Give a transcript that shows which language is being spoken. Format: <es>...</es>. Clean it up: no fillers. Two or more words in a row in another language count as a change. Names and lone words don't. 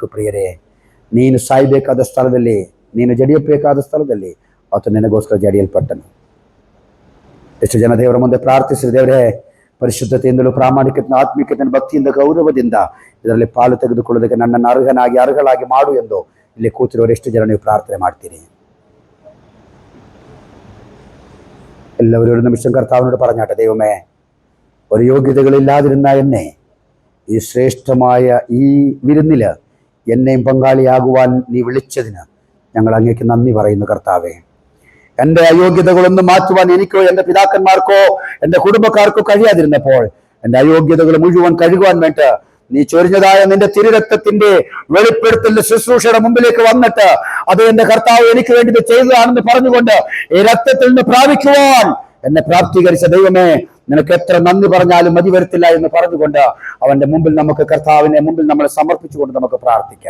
<kn>ಪ್ರಿಯರೇ, ನೀನು ಸಾಯಬೇಕಾದ ಸ್ಥಳದಲ್ಲಿ, ನೀನು ಜಡಿಯಬೇಕಾದ ಸ್ಥಳದಲ್ಲಿ ಆತ ನಿನಗೋಸ್ಕರ ಜಡಿಯಲ್ಪಟ್ಟನು. ಎಷ್ಟು ಜನ ದೇವರ ಮುಂದೆ ಪ್ರಾರ್ಥಿಸಿದ, ದೇವರೇ, ಪರಿಶುದ್ಧತೆಯಿಂದಲೂ ಪ್ರಾಮಾಣಿಕತೆ, ಆತ್ಮಿಕತೆ, ಭಕ್ತಿಯಿಂದ, ಗೌರವದಿಂದ ಇದರಲ್ಲಿ ಪಾಲು ತೆಗೆದುಕೊಳ್ಳೋದಕ್ಕೆ ನನ್ನನ್ನು ಅರ್ಹಳಾಗಿ ಮಾಡು ಎಂದು ಇಲ್ಲಿ ಕೂತಿರುವವರು ಎಷ್ಟು ಜನ ನೀವು ಪ್ರಾರ್ಥನೆ ಮಾಡ್ತೀರಿ?</kn> <ml>എല്ലാവരോടും നിമിഷം കർത്താവിനോട് പറഞ്ഞാട്ടെ, ദൈവമേ, ഒരു യോഗ്യതകളില്ലാതിരുന്ന എന്നെ ഈ ശ്രേഷ്ഠമായ ഈ വിരുന്നില് എന്നെയും പങ്കാളിയാകുവാൻ നീ വിളിച്ചതിന് ഞങ്ങൾ അങ്ങേക്ക് നന്ദി പറയുന്നു കർത്താവേ. എൻ്റെ അയോഗ്യതകളൊന്നും മാറ്റുവാൻ എനിക്കോ എൻ്റെ പിതാക്കന്മാർക്കോ എൻ്റെ കുടുംബക്കാർക്കോ കഴിയാതിരുന്നപ്പോൾ എൻ്റെ അയോഗ്യതകൾ മുഴുവൻ കഴുകുവാൻ വേണ്ടി നീ ചൊരിഞ്ഞതായ നിന്റെ തിരുരക്തത്തിന്റെ വെളിപ്പെടുത്തലിന്റെ ശുശ്രൂഷയുടെ മുമ്പിലേക്ക് വന്നിട്ട് അത് എന്റെ കർത്താവ് എനിക്ക് വേണ്ടി ഇത് ചെയ്തതാണെന്ന് പറഞ്ഞുകൊണ്ട് ഈ രക്തത്തിൽ നിന്ന് പ്രാപിക്കുവാൻ എന്നെ പ്രാപ്തീകരിച്ച ദൈവമേ, നിനക്ക് എത്ര നന്ദി പറഞ്ഞാലും മതി വരത്തില്ല എന്ന് പറഞ്ഞുകൊണ്ട് അവന്റെ മുമ്പിൽ നമുക്ക്, കർത്താവിന്റെ മുമ്പിൽ നമ്മളെ സമർപ്പിച്ചുകൊണ്ട് നമുക്ക് പ്രാർത്ഥിക്കാം.</ml>